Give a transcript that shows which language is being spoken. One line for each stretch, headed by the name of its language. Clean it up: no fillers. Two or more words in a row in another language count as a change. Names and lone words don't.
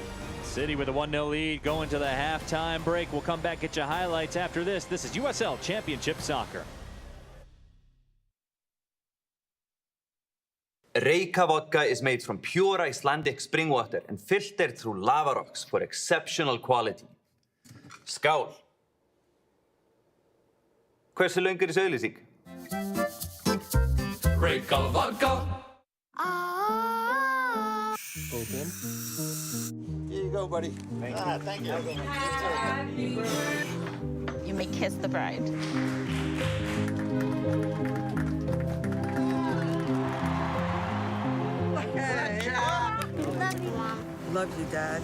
English: City with a 1-0 lead going to the halftime break. We'll come back, get you highlights after this. This is USL Championship Soccer. Reyka vodka is made from pure Icelandic spring water and filtered through lava rocks for exceptional quality.
Icelandic: Skál! Hversu löng þessi auglýsing?
English: Reyka vodka. Open. Here you go, buddy. Thank you. You may kiss the bride. Love you, Dad.